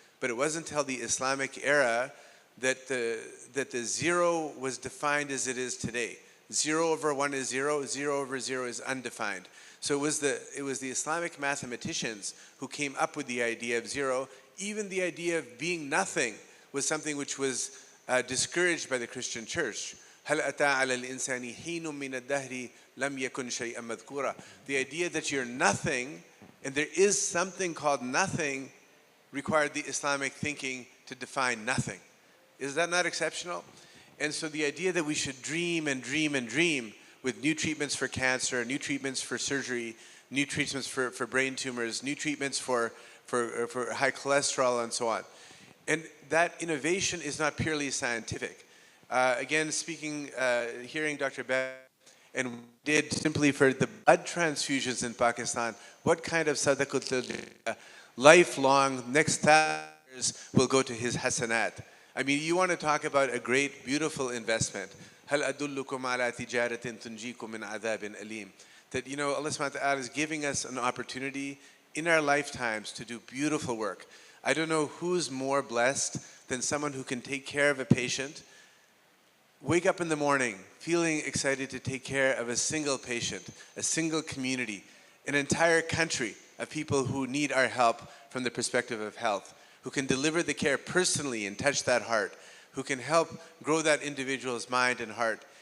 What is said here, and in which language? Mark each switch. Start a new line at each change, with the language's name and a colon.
English: But it wasn't until the Islamic era that the 0 was defined as it is today. 0 over 1 is 0, 0 over 0 is undefined. So it was the Islamic mathematicians who came up with the idea of 0. Even the idea of being nothing was something which was discouraged by the Christian church.
Arabic: هل أتى على الإنسان حين من الدهر لم يكن شيئا مذكورا.
English: The idea that you're nothing, and there is something called nothing, required the Islamic thinking to define nothing. Is that not exceptional? And so the idea that we should dream and dream and dream with new treatments for cancer, new treatments for surgery, new treatments for brain tumors, new treatments for high cholesterol and so on. And that innovation is not purely scientific. Again, hearing Dr. Bev, and we did simply for the blood transfusions in Pakistan, what kind of sadaqatul lifelong, next 1,000 years will go to his hasanat. I mean, you want to talk about a great, beautiful investment.
Arabic: هل أدلكم على تجارة تنجيكم من عذاب أليم.
English: That, you know, Allah subhanahu wa ta'ala is giving us an opportunity in our lifetimes to do beautiful work. I don't know who's more blessed than someone who can take care of a patient, wake up in the morning feeling excited to take care of a single patient, a single community, an entire country of people who need our help from the perspective of health, who can deliver the care personally and touch that heart, who can help grow that individual's mind and heart.